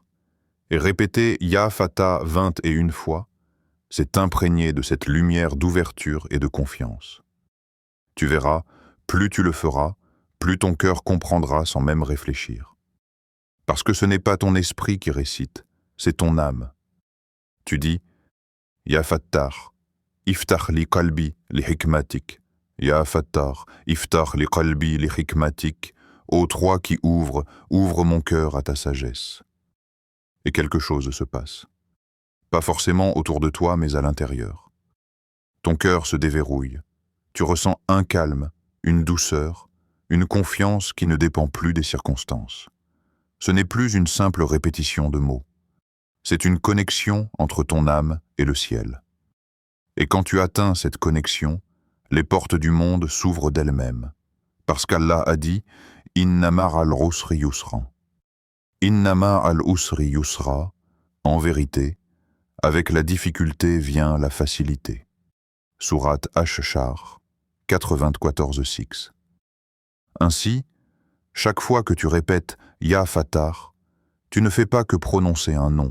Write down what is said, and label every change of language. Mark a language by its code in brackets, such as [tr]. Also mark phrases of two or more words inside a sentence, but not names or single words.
[fr] Et répéter [ar] يا فتاح [fr] 21 fois, c'est imprégné de cette lumière d'ouverture et de confiance. Tu verras, plus tu le feras, plus ton cœur comprendra sans même réfléchir. Parce que ce n'est pas ton esprit qui récite, c'est ton âme. Tu dis [ar] يا فتاح، افتح لي قلبي لحكمتك. يا فتاح، افتح لي قلبي لحكمتك. [fr] Ô toi qui ouvre mon cœur à ta sagesse. Et quelque chose se passe. Pas forcément autour de toi, mais à l'intérieur. Ton cœur se déverrouille. Tu ressens un calme, une douceur, une confiance qui ne dépend plus des circonstances. Ce n'est plus une simple répétition de mots. C'est une connexion entre ton âme et le ciel. Et quand tu atteins cette connexion, les portes du monde s'ouvrent d'elles-mêmes. Parce qu'Allah a dit « [ar] إن مع العسر يسرا ». إن مع العسر يسرا, [fr] en vérité, avec la difficulté vient la facilité. Sourate Ash-Shar, 94-6. Ainsi, chaque fois que tu répètes « [ar] يا فتاح [fr] », tu ne fais pas que prononcer un nom.